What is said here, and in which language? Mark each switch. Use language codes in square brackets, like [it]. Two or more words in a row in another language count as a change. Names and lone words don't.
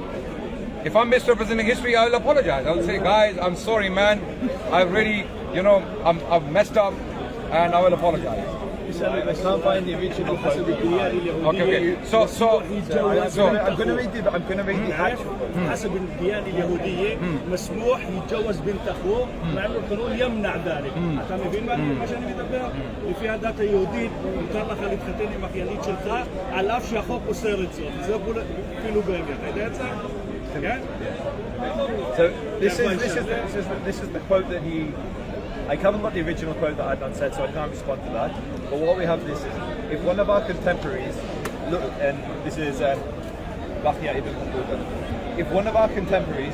[en] If I'm misrepresenting history, I'll apologize. I'll say, guys, I'm sorry, man. I really, I've messed up, and I will apologize. I can't find the original quote. Okay. So I'm going to read the actual. [ar] حسب الديانة اليهودية مسموح يتجوز بنت أخوه مع إنه القانون يمنع ذلك. [he] אתה מבין מה שאני מדבר? לפי הדת היהודית מותר לך להתחתן עם אחיינית שלך על אף שהחוק אוסר את זאת. זה כאילו באמת. אתה יודע את זה? כן? [en] So this is the quote that he. I haven't got the original quote that Adnan said, so I can't respond to that. But what we have this is, if one of our contemporaries, look, and this is Bakhya ibn Khaldun, if one of our contemporaries,